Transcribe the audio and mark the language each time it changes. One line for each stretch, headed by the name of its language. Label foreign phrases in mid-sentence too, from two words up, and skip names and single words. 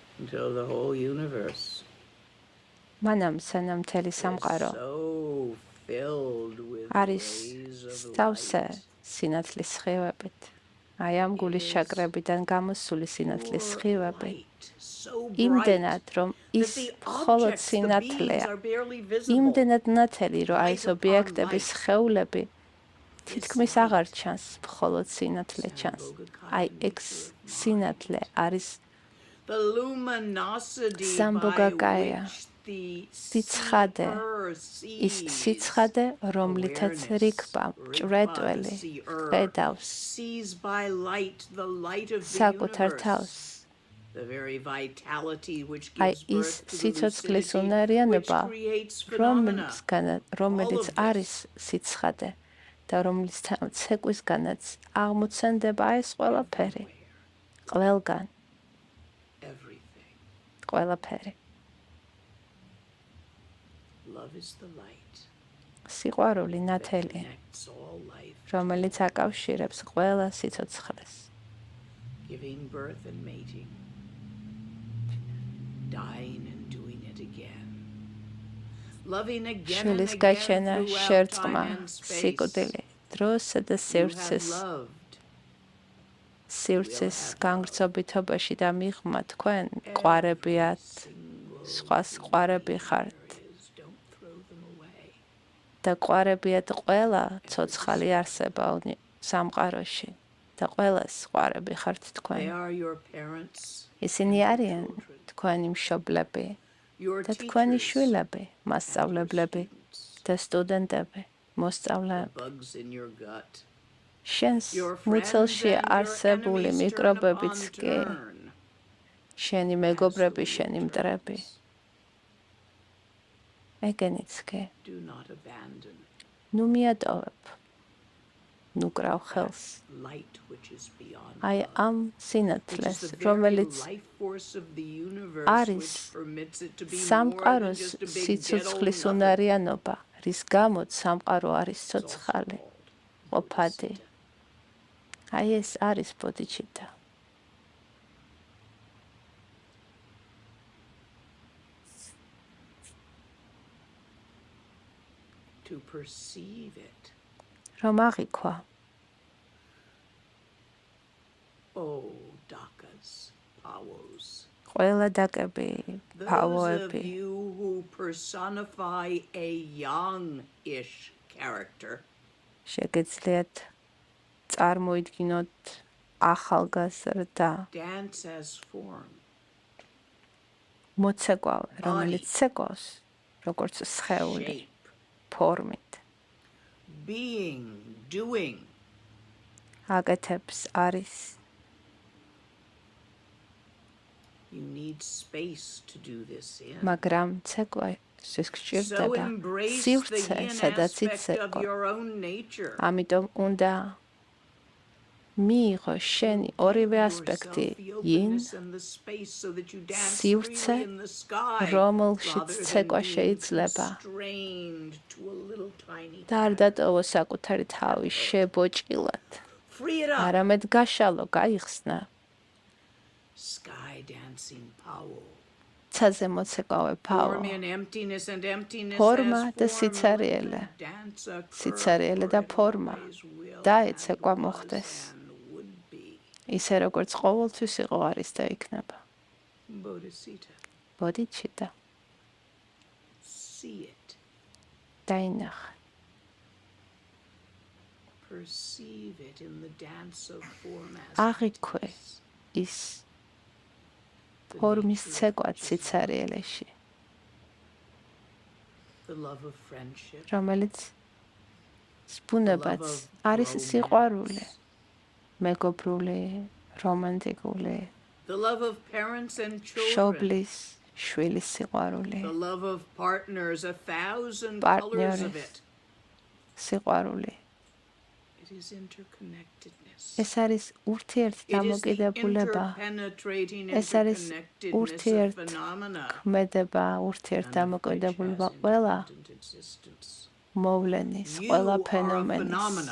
English: until the whole universe
Georgian: მანამ სანამ მთელი
English: is
Georgian: სამყარო
English: so filled with
Georgian: არის
English: rays of
Georgian: სწავსე
English: light.
Georgian: სინათლის სხივებით. აი ამ გულის ჩაკრებიდან გამოსული სინათლის
English: Pure
Georgian: სხივები
English: light, so bright
Georgian: იმდენად რომ
English: that
Georgian: ის
English: the
Georgian: მხოლოდ
English: objects, the beings
Georgian: სინათლეა,
English: are barely visible.
Georgian: იმდენად ნათელი, რომ აი ეს
English: Light upon
Georgian: ობიექტების
English: light.
Georgian: სხეულები თითქმის
English: light
Georgian: აღარ ჩანს, მხოლოდ სინათლე ჩანს. აი ეს სინათლე არის
English: The luminosity by
Georgian: სამბოგაკაია,
English: which the
Georgian: სიცხადე, ის
English: seer
Georgian: სიცხადე, რომლითაც რიგბა მჭვრეტველი ხედავს
English: sees by light the light of the
Georgian: საკუთარ
English: universe.
Georgian: თავს.
English: The very vitality which
Georgian: აი
English: gives
Georgian: ის
English: birth to the
Georgian: სიცოცხლის
English: lucidity which
Georgian: უნარიანობა,
English: creates phenomena.
Georgian: რომელიც
English: All of
Georgian: არის სიცხადე და რომლის ცეკვისგანაც აღმოცენდება ეს ყველაფერი. ყველგან,
English: Everything.
Georgian: ყველაფერი.
English: Love is the light
Georgian: სიყვარული
English: that
Georgian: ნათელი,
English: connects all life,
Georgian: რომელიც აკავშირებს ყველა სიცოცხლეს.
English: giving birth and mating, dying and doing it again, loving again and
Georgian: შვილის
English: again
Georgian: გაჩენა,
English: throughout
Georgian: შერწყმა,
English: time and space.
Georgian: სიკვდილი, დროსა და
English: You have
Georgian: სივრცეს,
English: loved
Georgian: სივრცეს განგრძობითობაში და მიღმა თქვენ ყვარებიათ, სხვას ყვარები ხართ.
English: Don't throw them away.
Georgian: და ყვარებიათ ყველა ცოცხალი არსება სამყაროში და ყველას ყვარები ხართ
English: They
Georgian: თქვენ.
English: are your parents,
Georgian: ისინი არიან თქვენი მშობლები
English: your
Georgian: და თქვენი
English: teachers,
Georgian: შვილები, მასწავლებლები და სტუდენტები, მოსწავლეები.
English: bugs in your gut,
Georgian: შენს
English: your friends
Georgian: მუცელში
English: and your
Georgian: არსებული
English: enemies turn
Georgian: მიკრობებიც
English: upon
Georgian: კი,
English: turn.
Georgian: შენი მეგობრები,
English: Absolute
Georgian: შენი მტრები,
English: friends.
Georgian: ეგენიც კი.
English: Do not abandon
Georgian: ნუ მიატოვებ, ნუ კრავ ხელს.
English: light which is beyond
Georgian: აი
English: love,
Georgian: ამ
English: which is
Georgian: სინათლეს,
English: the very
Georgian: რომელიც
English: life force of the universe
Georgian: არის
English: which permits it to be more than
Georgian: სამყაროს
English: just a big dead old
Georgian: სიცოცხლის
English: nothing.
Georgian: უნარიანობა, რის გამოც სამყარო არის ცოცხალი, ყოფადი. აი ეს არის ბოდჰიჩიტა.
English: To perceive it.
Georgian: რომ აღიქვა,
English: Oh, dakas, powos.
Georgian: ყველა დაკები,
English: Those of
Georgian: ფავოები,
English: you who personify a young-ish character,
Georgian: შეგეძლიათ წარმოიდგინოთ ახალგაზრდა
English: dance as form.
Georgian: მოცეკვავე, რომელიც ცეკვავს, როგორც სხეული,
English: Shape,
Georgian: ფორმით,
English: being, doing.
Georgian: აკეთებს არის,
English: You need space to do this in.
Georgian: მაგრამ ცეკვა ეს
English: So
Georgian: გჭირდება
English: embrace the
Georgian: სივრცე,
English: yin
Georgian: სადაც
English: aspect of
Georgian: იცეკვა.
English: your own nature.
Georgian: ამიტომ უნდა მიიღო შენი ორივე
English: Give
Georgian: ასპექტი,
English: yourself the
Georgian: ინ,
English: openness and the space so that you dance
Georgian: სივრცე,
English: freely in the sky,
Georgian: რომელშიც
English: rather than
Georgian: ცეკვა
English: being
Georgian: შეიძლება.
English: constrained to a little tiny
Georgian: და არ დატოვო საკუთარი თავი შებოჭილად.
English: Free it up.
Georgian: არამედ გაშალო, გაიხსნა.
English: Sky dancing power.
Georgian: ცაზე მოცეკვავე ფაო,
English: Form in emptiness and emptiness
Georgian: ფორმა
English: as
Georgian: და
English: form.
Georgian: სიცარიელე.
English: Let the dance occur,
Georgian: სიცარიელე და
English: for it
Georgian: ფორმა.
English: always will
Georgian: და
English: and
Georgian: ეცეკვა
English: was
Georgian: მოხდეს.
English: and would be.
Georgian: ისე როგორც ყოველთვის იყო, არის და იქნება.
English: Bodhisitta.
Georgian: ბოდჰიჩიტა,
English: See it.
Georgian: დაინახე.
English: Perceive it in the dance of form as
Georgian: აღიქვე ის ფორმის ცეკვაც სიცარიელეში,
English: the love of friendship,
Georgian: რომელიც სპუნებაც არის სიყვარული, მეგობრული, რომანტიკული,
English: the love of parents and children,
Georgian: შობლის, შვილის სიყვარული,
English: the love of partners, 1,000 colors of
Georgian: პარტნიორის
English: it.
Georgian: სიყვარული.
English: It is interconnectedness.
Georgian: ეს არის ურთიერთდამოკიდებულება, ეს არის ურთიერთქმედება, ურთიერთდამოკიდებულება ყველა მოვლენის, ყველა ფენომენის.